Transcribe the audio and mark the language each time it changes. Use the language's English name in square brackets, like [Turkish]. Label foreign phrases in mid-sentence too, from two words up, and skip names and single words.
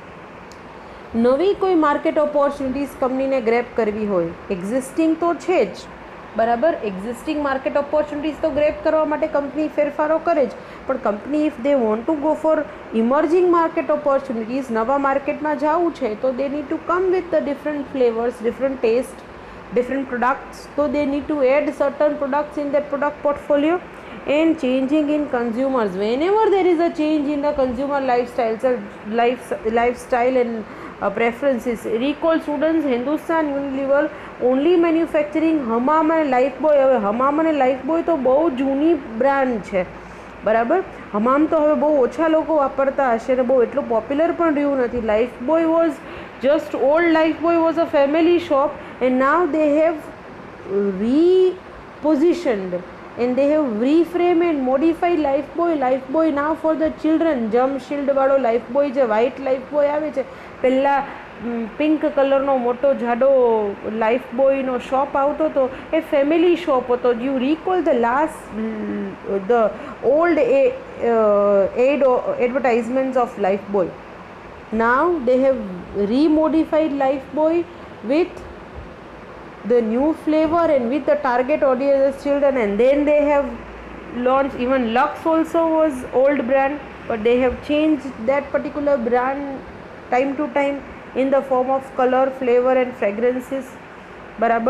[Gujarati] નવી કોઈ [English] market opportunities [Gujarati] કંપનીને ગ્રેપ કરવી હોય, એક્ઝિસ્ટિંગ તો છે જ, બરાબર, [English] existing market opportunities [Gujarati] તો ગ્રેપ કરવા માટે કંપની ફેરફારો કરે જ, પણ કંપની [English] if they want to go for emerging market opportunities, [Gujarati] નવા માર્કેટમાં જવું છે તો [English] they need to come with the different flavors, different taste, different products. [Gujarati] તો [English] they need to add certain products in that product portfolio. And changing in consumers, whenever there is a change in the consumer lifestyle and preferences. Recall students, Hindustan Unilever only manufacturing [Gujarati] હમામ અને લાઈફબોય. હવે હમામ અને લાઈફબોય તો બહુ જૂની બ્રાન્ડ છે, બરાબર. હમામ તો હવે બહુ ઓછા લોકો વાપરતા હશે ને બહુ એટલું પોપ્યુલર પણ રહ્યું નથી. [English] Lifebuoy was just old Lifebuoy was a family shop and now they have repositioned and they have reframed and modified Lifebuoy now for the children. germ shield [Gujarati] વાળો લાઈફબોય, જે વ્હાઇટ લાઈફબોય આવે છે, પહેલાં પિંક કલરનો મોટો જાડો લાઈફબોયનો શોપ આવતો હતો, એ [English] family shop [Gujarati] હતો. [English] You recall the old advertisements of Lifebuoy. Now they have remodified Lifebuoy with the new flavor and with the target audience as children, and then they have launched, even Lux also was old brand, but they have changed that particular brand time to time in the form of color, flavor and fragrances, barabar.